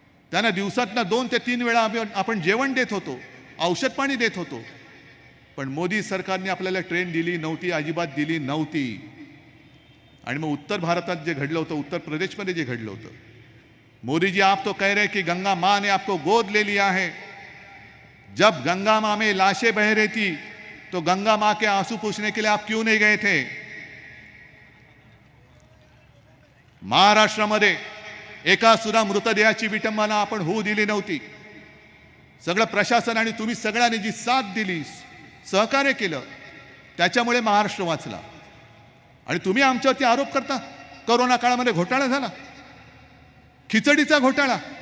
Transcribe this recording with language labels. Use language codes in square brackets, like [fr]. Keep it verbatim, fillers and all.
[mr] त्यांना दिवसातनं दोन ते तीन वेळा आपण जेवण देत होतो, औषध पाणी देत होतो. पण मोदी सरकारने आपल्याला ट्रेन दिली नव्हती, अजिबात दिली नव्हती. आणि मग उत्तर भारतात जे घडलं होतं, [hi] उत्तर प्रदेशमध्ये जे घडलं होतं, मोदीजी आप तो कह रहे कि गंगा माँ ने आपको गोद ले लिया है. जब गंगा माँ में लाशें बह रही थी तो गंगा माँ के आंसू पूछने के लिए आप क्यों नहीं गए थे? [mr] महाराष्ट्रामध्ये एका सुद्धा मृतदेहाची विटंबना आपण होऊ दिली नव्हती. सगळं प्रशासन आणि तुम्ही सगळ्यांनी जी साथ दिली, सहकार्य केलं, त्याच्यामुळे महाराष्ट्र वाचला. आणि तुम्ही आमच्यावरती आरोप करता करोना काळामध्ये घोटाळा झाला, खिचडीचा घोटाळा.